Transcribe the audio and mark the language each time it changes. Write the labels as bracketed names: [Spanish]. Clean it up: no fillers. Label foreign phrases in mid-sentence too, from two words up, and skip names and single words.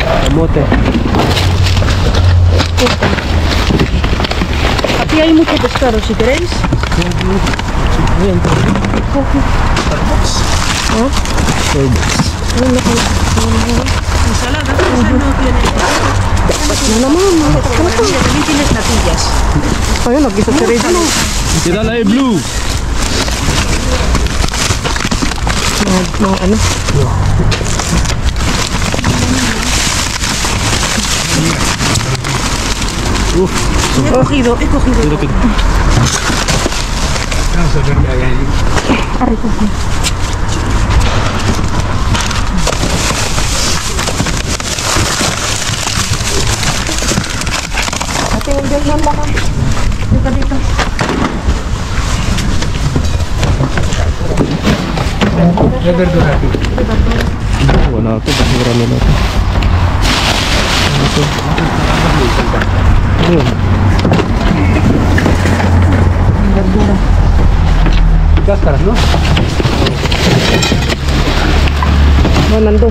[Filipino] Kamote. [Spanish] Aquí hay mucho pescado, si queréis. [Filipino] Ayan. [Spanish] Ensalada, esa no tiene. También tienes natillas. [Filipino] Ayun, nag-isa si Reggie. Kita na blue. Mga ano. [Spanish] He cogido. Vamos a verme ahí. [Filipino] Ate, yung dyan lang baka. Dito, dito. [Spanish] De verdura aquí. [Filipino] Wala ito. Basura nila ito. Ayun. [Spanish] Cáscaras, ¿no? [Filipino] Oh, nandun.